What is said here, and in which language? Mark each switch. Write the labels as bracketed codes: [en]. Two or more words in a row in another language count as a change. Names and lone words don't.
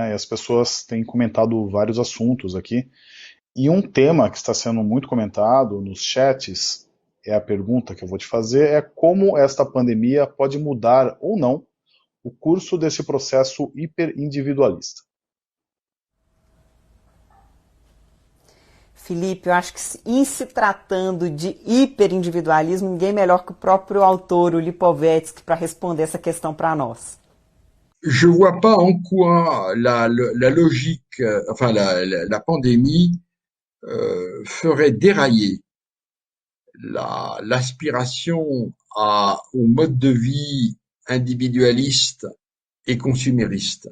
[pt] E as pessoas têm comentado vários assuntos aqui. E um tema que está sendo muito comentado nos chats, é a pergunta que eu vou te fazer, é como esta pandemia pode mudar ou não o curso desse processo hiperindividualista. Felipe, eu acho que em se tratando de hiperindividualismo, ninguém melhor que o próprio autor, o Lipovetsky, para responder essa questão para nós. [fr] Je vois pas en quoi la logique, enfin la pandémie ferait dérailler l'aspiration au mode de vie individualiste et consumériste.